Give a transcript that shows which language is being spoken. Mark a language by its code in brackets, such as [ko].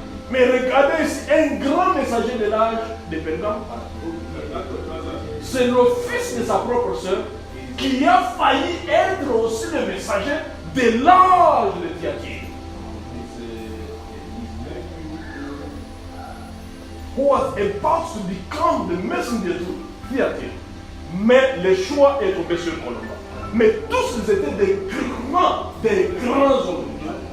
[fr] Mais regardez ici, un grand messager de l'âge de Pergame. C'est le fils de sa propre sœur qui a failli être aussi le messager de l'âge de Thyatire. [en] Who was about to become the messenger to Thyatire. [fr] Mais le choix est tombé sur Colomba. Mais tous ils étaient des grands hommes de Dieu.